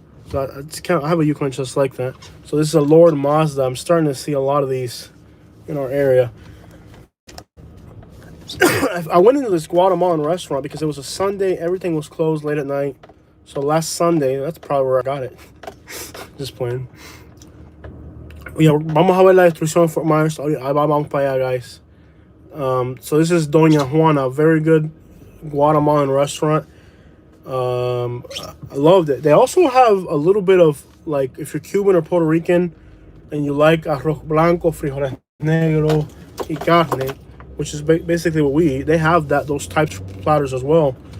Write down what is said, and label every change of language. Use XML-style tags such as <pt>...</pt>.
<en>So I have a Yukon just like that. So this is a lowered Mazda. I'm starting to see a lot of these in our area. I went into this Guatemalan restaurant because it was a Sunday. Everything was closed late at night. So last Sunday, that's probably where I got it. Just playing.</en> <es>Yeah, vamos a ver la destrucción en Fort Myers. Vamos para allá, guys.</es> <en>So this is Doña Juana, a very good Guatemalan restaurant. I loved it. They also have a little bit of, like, if you're Cuban or Puerto Rican and you like</en> <es>arroz blanco, frijoles negro, y carne,</es> <en>which is basically what we eat, they have those types of platters as well.</en>